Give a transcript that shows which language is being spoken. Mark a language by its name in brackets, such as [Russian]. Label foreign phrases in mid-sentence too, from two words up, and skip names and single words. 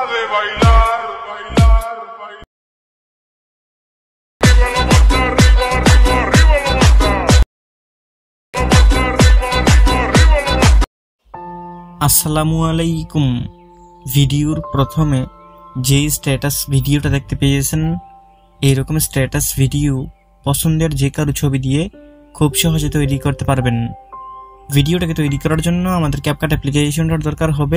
[Spanish] bailar, bailar, bailar. Arriba la mata, arriba, arriba, arriba la mata. La mata, arriba, arriba, arriba la mata. [Arabic] السلام عليكم. [Bangla] ভিডিওর প্রথমে যে স্ট্যাটাস ভিডিওটা দেখতে পেয়েছেন, এইরকম স্ট্যাটাস ভিডিও পছন্দের যে কারো ছবি দিয়ে খুব সহজে তৈরি করতে পারবেন। ভিডিওটাকে তৈরি করার জন্য আমাদের ক্যাপকাট অ্যাপ্লিকেশনটার দরকার হবে।